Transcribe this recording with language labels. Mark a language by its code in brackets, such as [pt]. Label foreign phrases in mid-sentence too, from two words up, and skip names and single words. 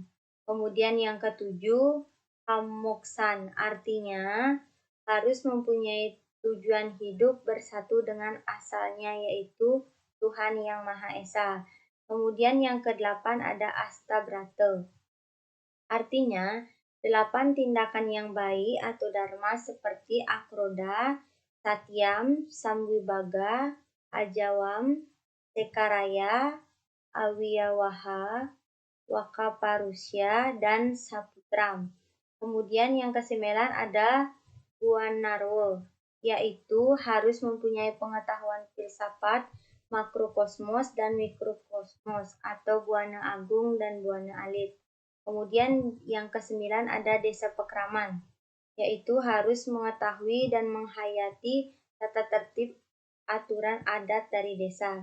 [id] Kemudian yang ketujuh, pamoksan, artinya harus mempunyai tujuan hidup bersatu dengan asalnya, yaitu Tuhan Yang Maha Esa. Kemudian yang kedelapan ada astabrata. Artinya, 8 tindakan yang baik atau dharma seperti akroda, satyam, samwibaga, ajawam, sekaraya, awiyawaha, wakaparusya, dan saputram. Kemudian yang kesembilan ada Buanarwo, yaitu harus mempunyai pengetahuan filsafat makrokosmos dan mikrokosmos atau buana agung dan buana alit. Kemudian yang kesembilan ada desa pekraman, yaitu harus mengetahui dan menghayati tata tertib aturan adat dari desa.